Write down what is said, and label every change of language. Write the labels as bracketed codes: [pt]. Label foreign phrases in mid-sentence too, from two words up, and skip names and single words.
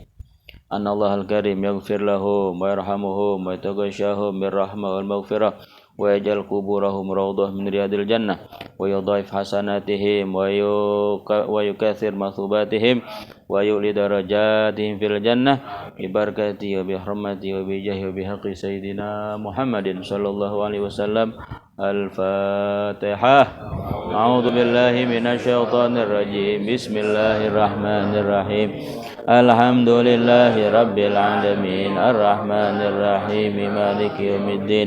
[ar] أن الله الكريم يغفر لهم ويرحمهم ويتغشاهم بالرحمة والمغفرة ويجعل قبورهم روضة من رياض الجنة ويضاعف حسناتهم ويكثر مثوباتهم ويعلي درجاتهم في الجنة ببركة وبحرمة وبجاه وبحق سيدنا محمد صلى الله عليه وسلم. الفاتحة. أعوذ بالله من الشيطان الرجيم. بسم الله الرحمن الرحيم. الحمد لله رب العالمين الرحمن الرحيم مالك يوم الدين.